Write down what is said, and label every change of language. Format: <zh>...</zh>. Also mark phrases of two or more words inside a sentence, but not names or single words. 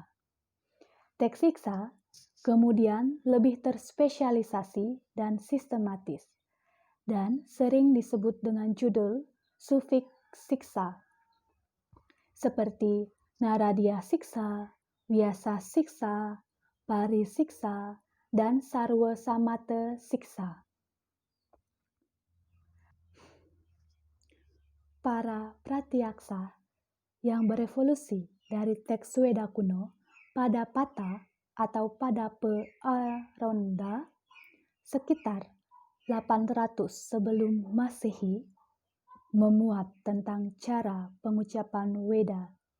<id>Teks siksa kemudian lebih terspesialisasi dan sistematis, dan sering disebut dengan judul sufiks siksa, seperti Naradya siksa, Vyasa siksa, Pari siksa, dan Sarwa Samata siksa. Para pratyaksa yang berevolusi dari teks Weda kuno pada Pata atau pada Aronda sekitar 800 sebelum Masehi memuat tentang cara pengucapan Weda.</id>